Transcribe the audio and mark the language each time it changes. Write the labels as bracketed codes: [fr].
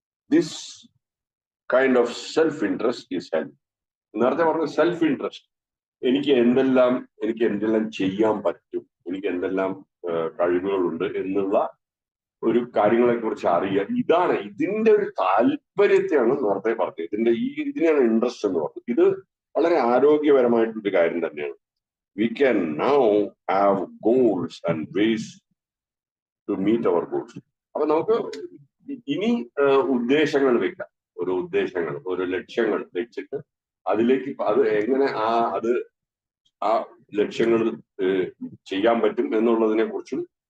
[en] This kind of self-interest is healthy. [ml] നേരത്തെ പറഞ്ഞ self interest, എനിക്ക് എന്തെല്ലാം ചെയ്യാൻ പറ്റും, എനിക്ക് എന്തെല്ലാം കഴിവുകളുണ്ട് എന്നുള്ള ഒരു കാര്യങ്ങളെ കുറിച്ച് അറിയാൻ, ഇതിന്റെ ഒരു താല്പര്യത്തെയാണ് നേരത്തെ പറഞ്ഞത്. ഇതിനെയാണ് ഇൻട്രസ്റ്റ് എന്ന് പറഞ്ഞത്. ഇത് വളരെ ആരോഗ്യപരമായിട്ടൊരു കാര്യം തന്നെയാണ്. [en] We can now have goals and ways to meet our goals. [ml] അപ്പൊ നമുക്ക് ഇനി ഉദ്ദേശങ്ങൾ വെക്കാം, ഒരു ലക്ഷ്യങ്ങൾ വെച്ചിട്ട് അതിലേക്ക് അത് എങ്ങനെ ആ ലക്ഷ്യങ്ങൾ ചെയ്യാൻ പറ്റും എന്നുള്ളതിനെ കുറിച്ചും